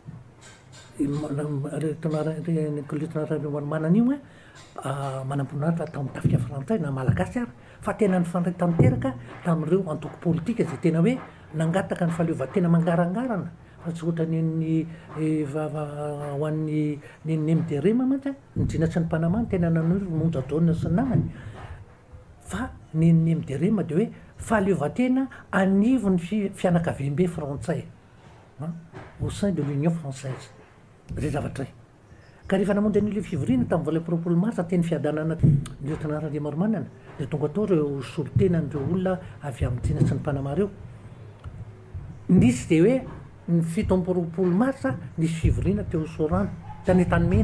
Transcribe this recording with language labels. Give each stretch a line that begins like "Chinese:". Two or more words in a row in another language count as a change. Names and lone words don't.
Malagasy: Letonara le maromanana io manam-boninahitra tao amin'ny tafika Frantsay na malagasy ary fa tena nifandray tanteraka tamin'ireo antoko politika zay tena hoe nangataka ny fahaleovantena mangarangarana. Fa tsy ohatra ny ho an'ny Nemderema mantsy ny Jina sy ny Panama ny tena nanoro monja jaune sy ny namany. Fa ny Nemderema dia hoe fahaleovantena anivo ny fianakaviam-be Frantsay
French: au sein de l'Union française.
Malagasy: Zay zavatra zay. Ka rehefa namonjy an'ilay fivoriana tamin'ny 20 marsa teny fiadanana ny letonara le maromanana dia tonga tao ireo solotenan'ireo olona avy amin'ny Jina sy ny Panama reo. Nisy dia hoe ny 17 marsa nisy fivoriana teo Sorano tany Tanimena.